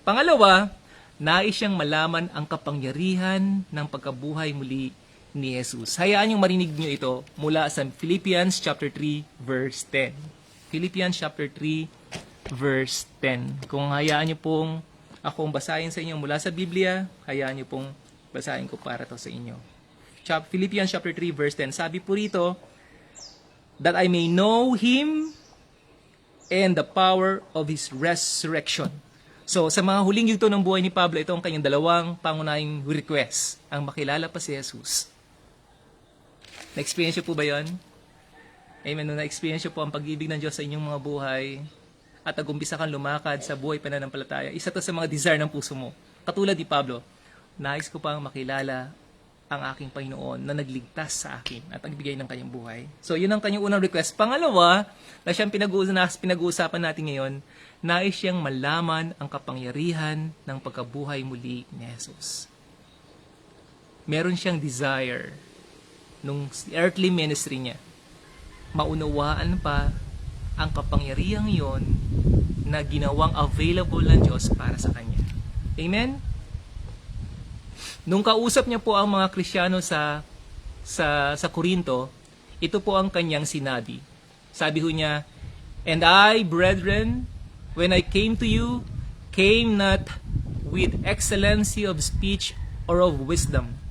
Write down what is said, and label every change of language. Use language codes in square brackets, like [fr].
[tl] Pangalawa, nais siyang malaman ang kapangyarihan ng pagkabuhay muli ni Jesus. Hayaan niyong marinig niyo ito mula sa Philippians chapter 3 verse 10. Philippians chapter 3 verse 10. Kung hayaan niyo pong akong basahin sa inyo mula sa Biblia, hayaan niyo pong basahin ko para to sa inyo. [en] Philippians chapter 3 verse 10. [tl] Sabi po rito, [en] that I may know Him and the power of His resurrection. [tl] So, sa mga huling yugto ng buhay ni Pablo, ito ang kanyang dalawang pangunahing request, ang makilala pa si Jesus. Na-experience po ba yun? Amen. Nung na-experience po ang pag-ibig ng Diyos sa inyong mga buhay at nag-umpisa kang lumakad sa buhay pananampalataya, isa to sa mga desire ng puso mo. Katulad ni Pablo, nais ko pang makilala ang aking Panginoon na nagligtas sa akin at nagbigay ng kanyang buhay. So, yun ang kanyang unang request. Pangalawa, na siyang pinag-uusapan natin ngayon, nais siyang malaman ang kapangyarihan ng pagkabuhay muli ni Jesus. Meron siyang desire nung earthly ministry niya. Maunawaan pa ang kapangyarihang yon na ginawang available ng Diyos para sa kanya. Amen? Nung kausap niya po ang mga Kristiyano sa Corinto, ito po ang kanyang sinabi. Sabi ho niya, [en] and I, brethren, when I came to you, came not with excellency of speech or of wisdom.